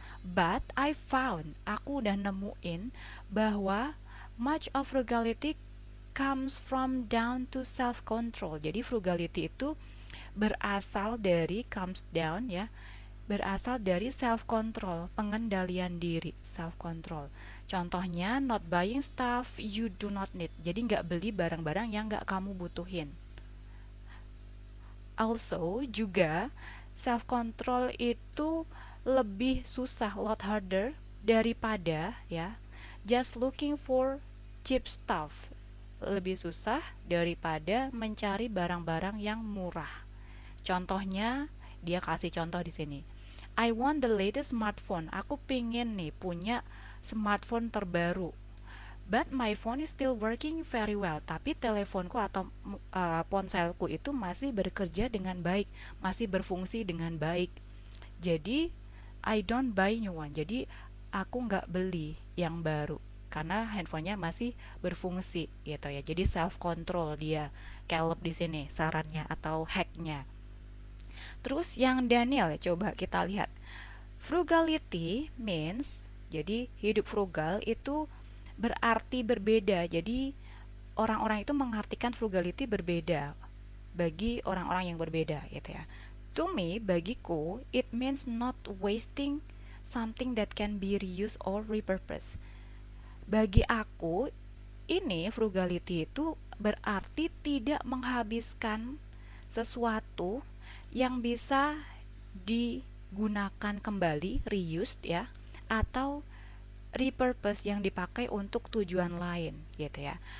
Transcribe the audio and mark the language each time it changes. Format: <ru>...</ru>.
<en>But I found,</en> <id>aku udah nemuin bahwa</id> <en>much of frugality comes from down to self-control.</en> <id>Jadi frugality itu berasal dari</id> <en>comes down</en> <id>ya, berasal dari self-control, pengendalian diri, self-control.</id> <en>Contohnya, not buying stuff you do not need.</en> <id>Jadi nggak beli barang-barang yang nggak kamu butuhin.</id> <en>Also,</en> <id>juga</id> <en>self-control</en> <id>itu lebih susah,</id> <en>lot harder</en> <id>daripada ya,</id> <en>just looking for cheap stuff.</en> <id>Lebih susah daripada mencari barang-barang yang murah. Contohnya, dia kasih contoh di sini.</id> <en>I want the latest smartphone.</en> <id>Aku pingin nih punya smartphone terbaru.</id> <en>But my phone is still working very well.</en> <id>Tapi teleponku atau ponselku itu masih bekerja dengan baik, masih berfungsi dengan baik. Jadi</id> <en>I don't buy new one.</en> <id>Jadi aku nggak beli yang baru karena handphonenya masih berfungsi gitu ya. Jadi self control dia Caleb di sini sarannya atau hacknya. Terus yang Daniel, coba kita lihat.</id> <en>Frugality means,</en> <id>jadi hidup frugal itu berarti berbeda. Jadi orang-orang itu mengartikan frugality berbeda bagi orang-orang yang berbeda gitu ya.</id> <en>To me,</en> <id>bagiku,</id> <en>it means not wasting something that can be reused or repurposed.</en> <id>Bagi aku, ini frugality itu berarti tidak menghabiskan sesuatu yang bisa digunakan kembali, reused ya, atau repurpose yang dipakai untuk tujuan lain gitu ya.</id>